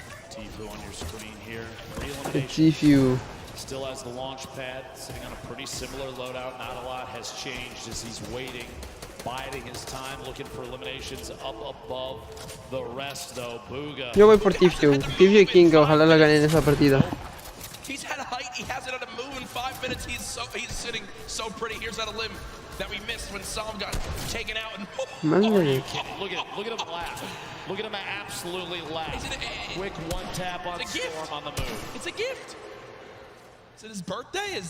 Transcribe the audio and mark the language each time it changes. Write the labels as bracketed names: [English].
[English] Tfue on your screen here. Re-elimination. Tfue. Still has the launch pad, sitting on a pretty similar loadout. Not a lot has changed as he's waiting, biding his time, looking for eliminations up above the rest, though. Bugha. [Spanish] Yo voy por Tfue. Tfue y King, ojalá la ganen esa partida. [English] He's had height, he hasn't had a move in 5 minutes. He's sitting so pretty. Here's that a limb that we missed when Psalm got taken out. And [Spanish] Madre. [English] Look at him laugh. Look at him absolutely laugh. Quick one tap on Storm on the move. It's a gift. Is it his birthday?